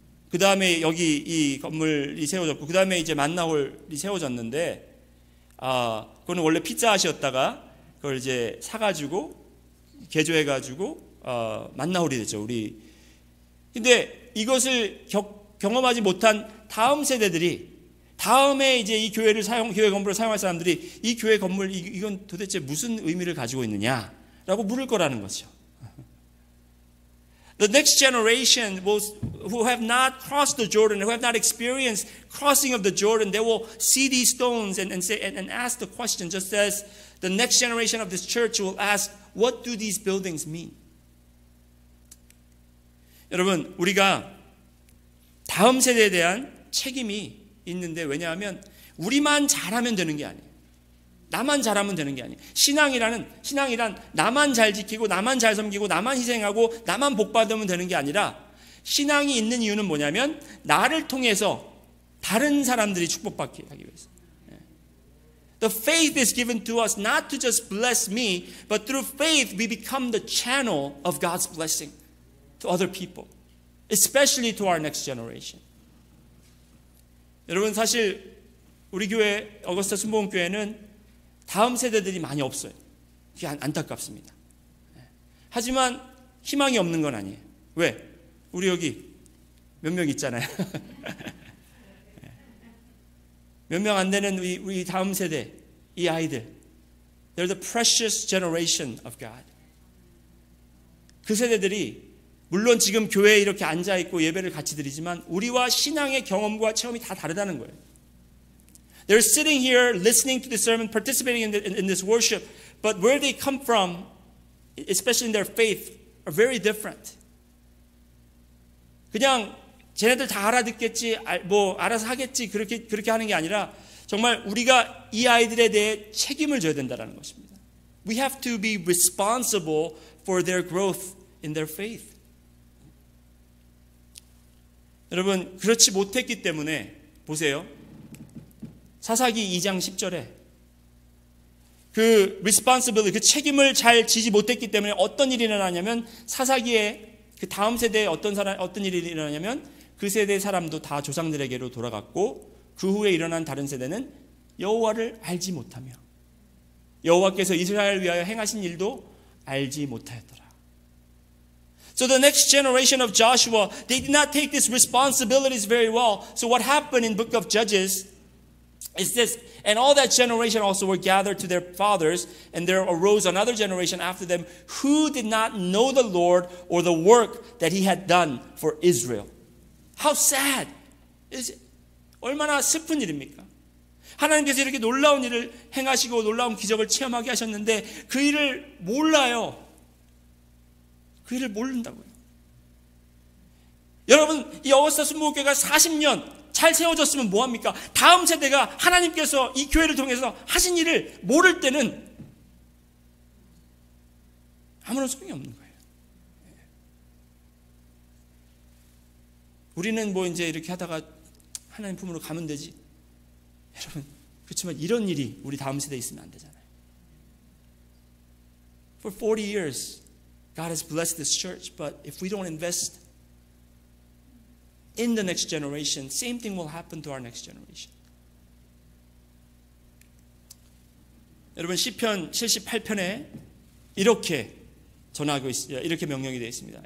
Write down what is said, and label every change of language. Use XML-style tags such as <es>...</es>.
<ko>그 다음에 여기 이 건물이 세워졌고, 그 다음에 이제 만나홀이 세워졌는데, 그거는 원래 피자헛이었다가 그걸 이제 사가지고 개조해가지고 만나홀이 됐죠. 근데 이것을 경험하지 못한 다음 세대들이, 다음에 이제 이 교회 건물을 사용할 사람들이 이 교회 건물 이건 도대체 무슨 의미를 가지고 있느냐라고 물을 거라는 거죠.</ko> <en>The next generation who have not crossed the Jordan, who have not experienced crossing of the Jordan, they will see these stones and ask the question, just as the next generation of this church will ask, what do these buildings mean?</en> <ko>여러분, 우리가 다음 세대에 대한 책임이 있는데, 왜냐하면 우리만 잘하면 되는 게 아니에요. 나만 잘하면 되는 게 아니에요. 신앙이란 나만 잘 지키고 나만 잘 섬기고 나만 희생하고 나만 복 받으면 되는 게 아니라, 신앙이 있는 이유는 뭐냐면 나를 통해서 다른 사람들이 축복받게 하기 위해서.</ko> <en>The faith is given to us not to just bless me, but through faith we become the channel of God's blessing to other people, especially to our next generation.</en> <ko>여러분, 사실 우리 교회 어거스타 순복음교회는 다음 세대들이 많이 없어요. 그게 안타깝습니다. 하지만 희망이 없는 건 아니에요. 왜? 우리 여기 몇 명 있잖아요. 몇 명 안 되는 우리 다음 세대, 이 아이들.</ko> <en>They're the precious generation of God.</en> <ko>그 세대들이 물론 지금 교회에 이렇게 앉아있고 예배를 같이 드리지만 우리와 신앙의 경험과 체험이 다 다르다는 거예요.</ko> <en>They're sitting here listening to the sermon, participating in this worship, but where they come from, especially in their faith, are very different.</en> <ko>그냥 쟤네들 다 알아듣겠지, 뭐 알아서 하겠지, 그렇게 하는 게 아니라 정말 우리가 이 아이들에 대해 책임을 져야 된다는 것입니다.</ko> <en>We have to be responsible for their growth in their faith.</en> <ko>여러분, 그렇지 못했기 때문에 보세요. 사사기 2장 10절에 그 responsibility, 그 책임을 잘 지지 못했기 때문에 어떤 일이 일어나냐면, 사사기에 그 다음 세대에 어떤 일이 일어나냐면 그 세대 사람도 다 조상들에게로 돌아갔고, 그 후에 일어난 다른 세대는 여호와를 알지 못하며 여호와께서 이스라엘을 위하여 행하신 일도 알지 못하였더라.</ko> <en>So the next generation of Joshua, they did not take these responsibilities very well. So what happened in book of Judges is this, and all that generation also were gathered to their fathers, and there arose another generation after them who did not know the Lord or the work that he had done for Israel. How sad is it?</en> <ko>얼마나 슬픈 일입니까? 하나님께서 이렇게 놀라운 일을 행하시고 놀라운 기적을 체험하게 하셨는데 그 일을 몰라요. 그 일을 모른다고요. 여러분, 이 어거스타 순복음교회가 40년 잘 세워졌으면 뭐합니까? 다음 세대가 하나님께서 이 교회를 통해서 하신 일을 모를 때는 아무런 소용이 없는 거예요. 우리는 뭐 이제 이렇게 하다가 하나님 품으로 가면 되지. 여러분, 그렇지만 이런 일이 우리 다음 세대에 있으면 안 되잖아요.</ko> <en>For 40 years, God has blessed this church, but if we don't invest in the next generation, same thing will happen to our next generation.</en> <ko>여러분, 시편 78편에 이렇게 전하고 있습니다. 이렇게 명령이 되어 있습니다.</ko>